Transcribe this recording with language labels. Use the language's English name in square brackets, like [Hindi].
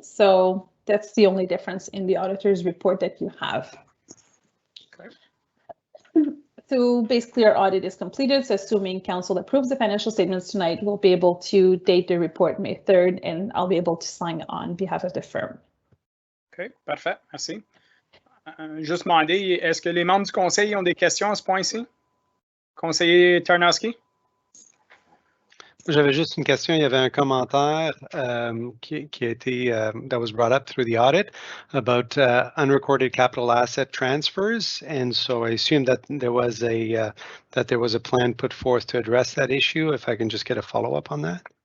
[English] So that's the only difference in the auditor's report that you have. Okay. So basically our audit is completed. So assuming council approves the financial statements tonight, we'll be able to date the report May 3rd and I'll be able to sign on behalf of the firm. [French] OK, parfait. Merci. Juste demander, est-ce que les membres du conseil ont des questions à ce point-ci? Conseiller Tarnowski? J'avais juste une question. Il y avait un commentaire qui a été [English] that was brought up through the audit about unrecorded capital asset transfers, and so I assume that there was a plan put forth to address that issue. If I can just get a follow-up on that.